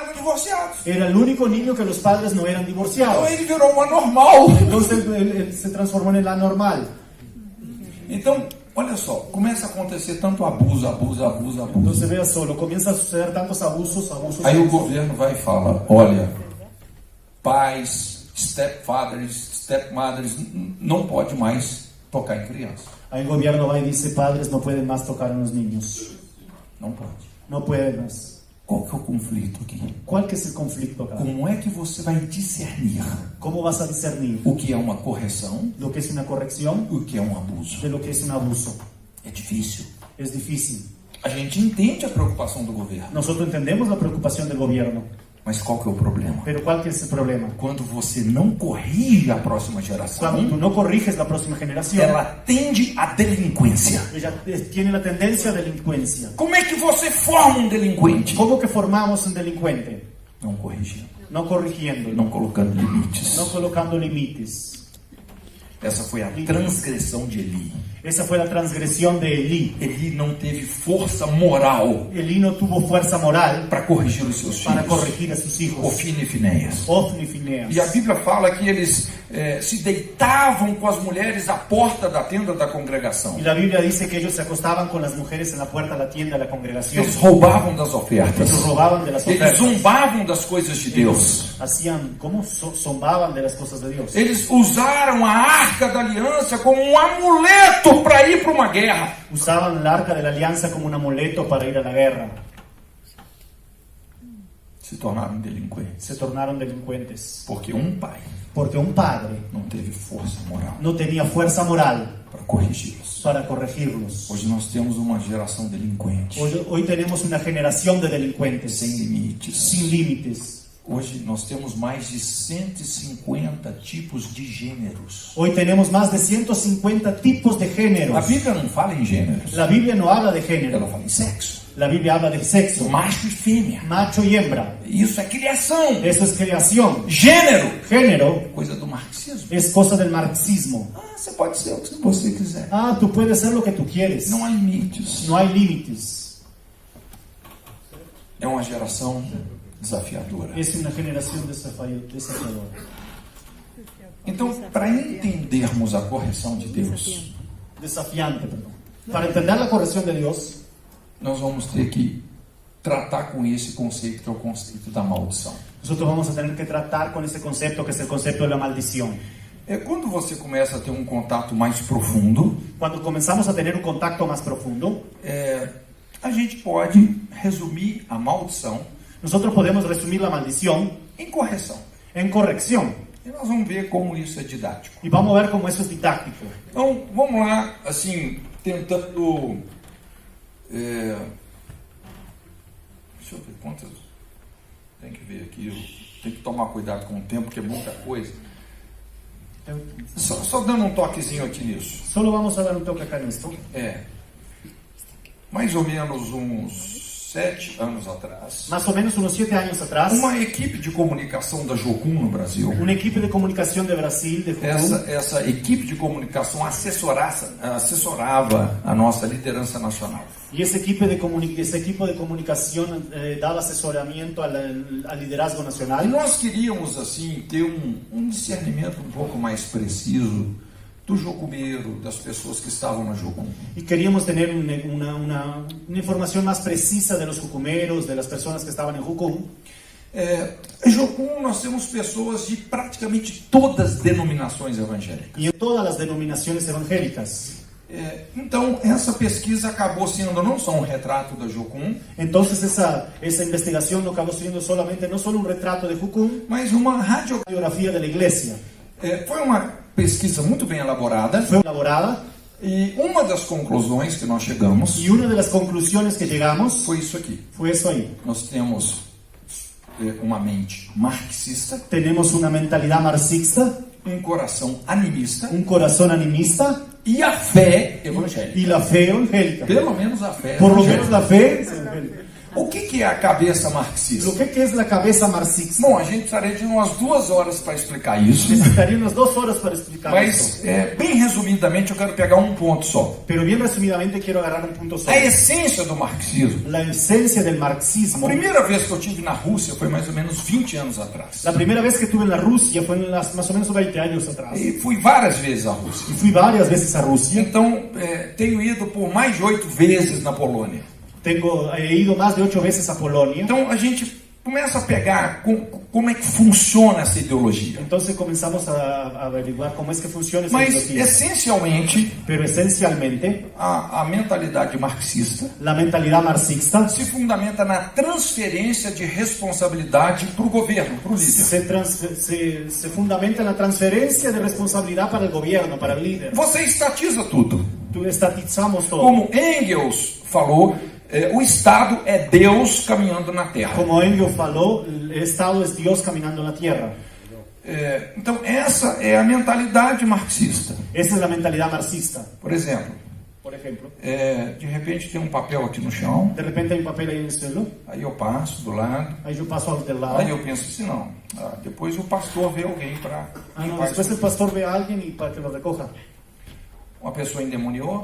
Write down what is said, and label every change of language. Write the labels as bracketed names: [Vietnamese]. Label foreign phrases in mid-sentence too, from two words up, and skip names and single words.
[Spanish] divorciados. Era el único niño que los padres no eran [Portuguese] Então divorciados. ele virou uma normal. [Spanish] Entonces él se transformó en la normal. [Portuguese] Então, olha só, começa a acontecer tanto abuso. [Spanish] Entonces vea solo, comienza a suceder tantos abusos. [Portuguese] Aí o governo vai e fala, olha, pais, stepmothers, não pode mais tocar em criança. [Spanish] Ahí el gobierno va y dice, padres no pueden más tocar a los niños. [Portuguese] Não pode. [Spanish] No pueden más. [Portuguese] Qual que é o conflito aqui? [Spanish] ¿Cuál que es el conflicto acá? [Portuguese] Como é que você vai discernir [Spanish] ¿Cómo vas a discernir [Portuguese] o que é uma correção, [Spanish] lo que es una corrección [Portuguese] o que é um abuso? [Spanish] de lo que es un abuso? [Portuguese] É difícil. [Spanish] Es difícil. [Portuguese] A gente entende a preocupação do governo, [Spanish] Nosotros entendemos la preocupación del gobierno, [Portuguese] mas qual que é o problema? [Spanish] pero ¿cuál que es el problema? [Portuguese] Quando você não corrige a próxima [Spanish] Cuando [Portuguese] geração, [Spanish] tú no corriges la próxima generación, [Portuguese] ela tende à delinquência. [Spanish] ella tiene la tendencia a delincuencia. [Portuguese] Como é que você forma um delinquente? [Spanish] ¿Cómo que formamos un delincuente? [Portuguese] Não corrigindo, [Spanish] No corrigiendo, [Portuguese] não colocando limites. [Spanish] no colocando límites. [Portuguese] Essa foi a transgressão de Eli. [Spanish] Esa fue la transgresión de Elí. [Portuguese] Eli não teve força moral [Spanish] Elí no tuvo fuerza moral [Portuguese] para corrigir os seus [Spanish] para [Portuguese] filhos, [Spanish] corregir a sus hijos, [Portuguese] Ofni e Finéias. [Spanish] Ofni y Fineas. [Portuguese] E a Bíblia fala que eles se deitavam com as mulheres à porta da tenda da congregação. [Spanish] Y la Biblia dice que ellos se acostaban con las mujeres en la puerta de la tienda de la congregación. [Portuguese] Eles roubavam das ofertas. [Spanish] Ellos robaban de las [Portuguese] Eles [Spanish] ofertas. [Portuguese] zombavam das coisas de Deus. [Spanish] Hacían, ¿cómo? Zombaban de las cosas de Dios. [Portuguese] Eles usaram a arca da aliança como um amuleto para ir para uma guerra. [Spanish] Usaban el arca de la alianza como un amuleto para ir a la guerra. [Portuguese] Se tornaram delinquentes. [Spanish] Se tornaron delincuentes. [Portuguese] Porque um pai [Spanish] Porque un padre [Portuguese] não teve força moral [Spanish] no tenía fuerza moral [Portuguese] para corrigi-los. [Spanish] para corregirlos. [Portuguese] Hoje nós temos uma geração delinquente, [Spanish] Hoy tenemos una generación de delincuentes [Portuguese] sem limites. [Spanish] sin límites. [Portuguese] Hoje nós temos mais de 150 tipos de gêneros. [Spanish] Hoy tenemos más de 150 tipos de géneros. [Portuguese] A Bíblia não fala em gêneros, [Spanish] La Biblia no habla de [Portuguese] ela [Spanish] género. [Portuguese] fala em sexo, [Spanish] La Biblia habla de sexo, [Portuguese] macho e fêmea. [Spanish] macho y hembra. [Portuguese] Isso é criação. [Spanish] Eso es creación. [Portuguese] Gênero, [Spanish] Género [Portuguese] coisa do marxismo. [Spanish] es cosa del marxismo. [Portuguese] Você pode ser o que você quiser. [Spanish] Ah, tú puedes ser lo que tú quieres. [Portuguese] Não há limites. [Spanish] No hay límites. [Portuguese] É uma geração desafiadora. [Spanish] Es una generación desafiadora. [Portuguese] Então, para entendermos a correção de Deus, [Spanish] Desafiante, perdón. Para entender la corrección de Dios, [Portuguese] nós vamos ter que tratar com esse conceito que é o conceito da maldição. [Spanish] nosotros vamos a tener que tratar con ese concepto que es el concepto de la maldición. [Portuguese] É quando você começa a ter um contato mais profundo, [Spanish] Cuando comenzamos a tener un contacto más profundo, [Portuguese] a gente pode resumir a maldição [Spanish] nosotros podemos resumir la maldición [Portuguese] em correção. [Spanish] en corrección. [Portuguese] E nós vamos ver como isso é didático. [Spanish] Y vamos a ver cómo eso es didáctico. [Portuguese] Então, vamos lá, assim, tentando... deixa eu ver quantas... Tem que ver aqui, tem que tomar cuidado com o tempo, porque é muita coisa. Só dando um toquezinho aqui nisso. [Spanish] Solo vamos a dar un toque acá en esto. [Portuguese] Mais ou menos uns 7 anos atrás, [Spanish] Más o menos unos 7 años atrás, [Portuguese] uma equipe de comunicação da Jocum no Brasil, [Spanish] una equipo de comunicación de Brasil, de Jucum, [Portuguese] essa equipe de comunicação assessorava a nossa liderança nacional. [Spanish] y ese equipo de comunicación daba asesoramiento al liderazgo [Portuguese] E [Spanish] nacional. [Portuguese] nós queríamos, assim, ter um discernimento um pouco mais preciso do jocumeiro, das pessoas que estavam na Jocum. [Spanish] Y queríamos tener una información más precisa de los jucumeros, de las personas que estaban en Jucum. [Portuguese] Em Jocum nós temos pessoas de praticamente todas as denominações evangélicas. [Spanish] Y en todas las denominaciones evangélicas. [Portuguese] Então, essa pesquisa acabou sendo não só um retrato da Jocum, [Spanish] Entonces esa investigación no acabó siendo solamente, no solo un retrato de Jucum, [Portuguese] mas uma [Spanish] radiografía de la iglesia. [Portuguese] Foi uma pesquisa muito bem elaborada. [Spanish] Fue elaborada. [Portuguese] E uma das conclusões que nós chegamos [Spanish] Y una de las conclusiones que llegamos [Portuguese] foi isso aqui. [Spanish] fue eso ahí. [Portuguese] Nós temos uma mente marxista, [Spanish] Tenemos una mentalidad marxista, [Portuguese] um coração animista [Spanish] un corazón animista [Portuguese] e a fé evangélica. [Spanish] y la fe evangélica. [Portuguese] Pelo menos a fé [Spanish] Por lo [Portuguese] evangélica. [Spanish] menos la fe es evangélica. [Portuguese] O que é a cabeça marxista? [Spanish] Lo que es la cabeza marxista? [Portuguese] Bom, a gente precisaria de umas 2 horas para explicar isso. [Spanish] Necesitaría unas 2 horas para explicar [Portuguese] Mas, [Spanish] eso. [Portuguese] bem resumidamente, eu quero pegar um ponto só. [Spanish] Pero bien resumidamente quiero agarrar un punto solo. [Portuguese] A essência do marxismo. [Spanish] La esencia del [Portuguese] A [Spanish] marxismo. [Portuguese] primeira vez que eu estive na Rússia foi mais ou menos 20 anos atrás. [Spanish] La primera vez que estuve en la Rusia fue más o menos 20 años atrás. [Portuguese] E fui várias vezes à Rússia. [Spanish] Y fui varias veces a Rusia. [Portuguese] Então, tenho ido por mais de 8 vezes na Polônia. [Spanish] He ido más de 8 veces a Polonia. [Portuguese] Então, a gente começa a pegar como é que funciona essa ideologia. [Spanish] Entonces comenzamos a averiguar cómo es que funciona esa [Portuguese] Mas, [Spanish] ideología. [Portuguese] essencialmente, [Spanish] Pero esencialmente, [Portuguese] a mentalidade marxista [Spanish] la mentalidad marxista [Portuguese] se fundamenta na transferência de responsabilidade para o governo, para o líder. [Spanish] se fundamenta en la transferencia de responsabilidad para el gobierno, para el líder. [Portuguese] Você estatiza tudo. [Spanish] Estatizamos todo. [Portuguese] Como Engels falou, o Estado é Deus caminhando na Terra. Como Engels falou, [Spanish] el Estado es Dios caminando en la tierra. [Portuguese] Então, essa é a mentalidade marxista. [Spanish] Esa es la mentalidad marxista. [Portuguese] Por exemplo, de repente tem um papel aqui no chão, [Spanish] De repente hay un papel ahí en el suelo, [Portuguese] aí eu passo do lado, [Spanish] ahí yo paso al del lado. [Portuguese] aí eu penso assim, não, depois o pastor vê alguém para [Spanish] No, después el pastor ve a alguien y para que lo recoja. [Portuguese] Uma pessoa endemoniou,